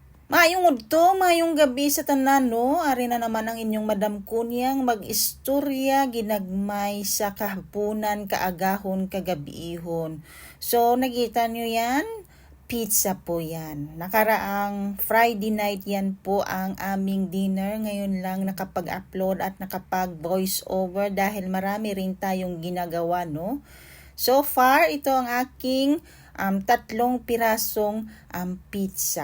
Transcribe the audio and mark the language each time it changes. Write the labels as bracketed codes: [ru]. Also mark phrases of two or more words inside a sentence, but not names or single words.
[hil] Maayong udto, maayong gabi sa tanan, no? Ari na naman ang inyong Madam Kunyang mag-istorya ginagmay sa kahapunan, kaagahon, kagabiihon. [tl] So, nakita nyo yan? Pizza po yan. Nakaraang Friday night yan po ang aming dinner. Ngayon lang nakapag-upload at nakapag-voice over dahil marami rin tayong ginagawa, no? [en] So far, [tl] ito ang aking 3 pirasong pizza.